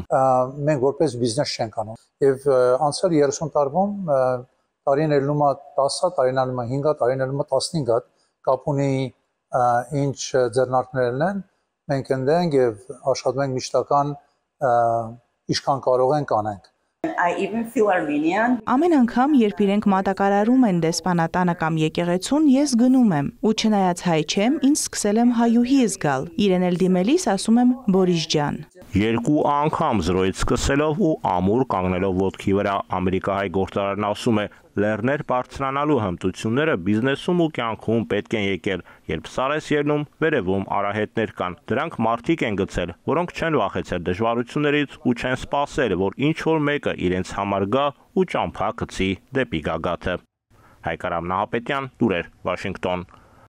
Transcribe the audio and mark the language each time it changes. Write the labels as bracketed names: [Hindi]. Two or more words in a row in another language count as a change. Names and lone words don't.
[Armenian] Մենք որպես բիզնես չենք անում։ Եվ անցյալ 30 տարվում տարին ելնում է 10, տարին ելնում է 5, տարին ելնում է 15, կապ ունի ինչ ձեռնարկներն են, մենք ընդենք եւ աշխատում ենք միշտական ինչքան կարող ենք անենք։ [English] I even feel Armenian. [Armenian] Ամեն անգամ, երբ իրենք մատակարարում են դեսպանատանը կամ եկեղեցուն, ես գնում եմ, ու չնայած հայ չեմ, ինձ սկսել եմ հայուհի զգալ։ Իրեն էլ դիմելիս ասում եմ Բորիս ջան։ Երկու անգամ զրոյից սկսելով ու ամուր կանգնելով ոտքի վրա ամերիկահայ գործարարն ասում է, լեռներ բարձրանալու հմտությունները բիզնեսում ու կյանքում պետք են եկել, երբ սար ես ելնում, վերևում արահետներ կան։ Դրանք մարդիկ են գցել, որոնք չեն վախեցել դժվարություններից ու չեն սպասել, որ ինչ որ մեկը իրենց համար գա ու ճամփա գցի դեպի գագաթը։ Հայկարամ Նահապետյան, Լուրեր, Վաշինգտոն։